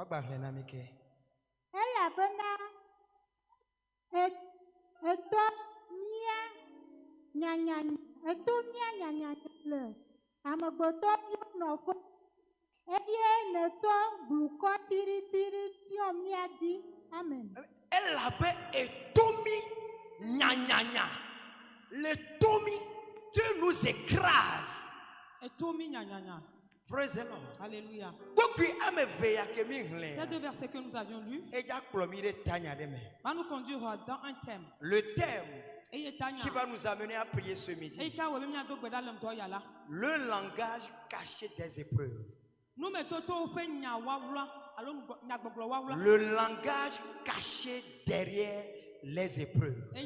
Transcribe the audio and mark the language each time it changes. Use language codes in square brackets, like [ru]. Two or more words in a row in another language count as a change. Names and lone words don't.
[ee] Elabena eto mía nyanyanya le amegbetɔviwo nɔƒe, eye nètsɔ blukɔ tiɖitiɖi tsyɔ mía dzi. Amen. Elabe etomi nyanyanya, le tomi, [fr] tu nous écrases. [ee] Etomi nyanyanya. [en] Praise the Lord. [fr] Alléluia. Ces deux versets que nous avions lus va nous conduire dans un thème. Le thème qui va nous amener à prier ce midi. Le langage caché des épreuves. Le langage caché derrière les épreuves.